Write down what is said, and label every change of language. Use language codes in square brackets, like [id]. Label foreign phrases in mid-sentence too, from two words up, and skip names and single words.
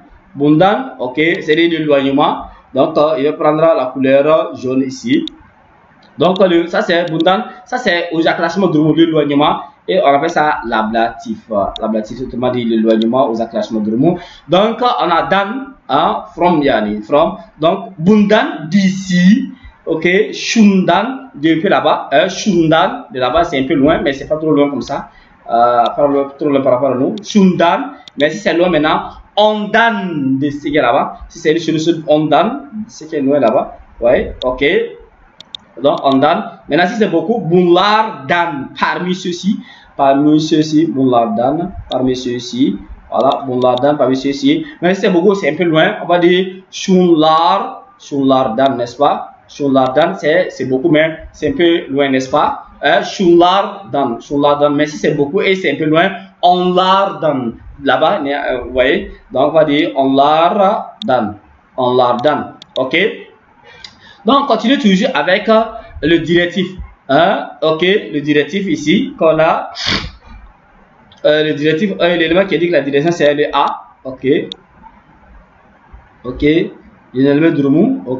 [fr] Bundan, ok, c'est-à-dire l'éloignement. Donc, il va prendre la couleur jaune ici. Donc, ça c'est bundan, ça c'est au classement de l'éloignement et on appelle ça l'ablatif. L'ablatif, autrement dit l'éloignement aux classement de mot. Donc, on a dan, from yani, from. Donc, bundan d'ici, ok, shundan depuis là-bas, shundan de là-bas c'est un peu loin, mais c'est pas trop loin comme ça, trop loin par rapport à nous. Shundan, mais si c'est loin maintenant, ondan de ce qui est là-bas. Si c'est sur le sud, ondan, ce qui est loin là-bas, ouais, ok. Donc, on donne. Maintenant, si c'est beaucoup, bunlar dan. Parmi ceux-ci, bunlar dan. Parmi ceux-ci, voilà, bunlar dan. Parmi ceux-ci. Mais si c'est beaucoup, c'est un peu loin. On va dire shunlar dan, n'est-ce pas? Shunlar dan, c'est beaucoup, mais c'est un peu loin, n'est-ce pas? Shunlar dan. Mais si c'est beaucoup et c'est un peu loin, onlar dan. Là-bas, vous voyez? Donc, on va dire onlar dan. Ok? Donc, on continue toujours avec le directif. Ok, le directif ici, qu'on a. Le directif, l'élément qui indique la direction, c'est le A. Ok. Ok. Il y a l'élément Drumu. Ok.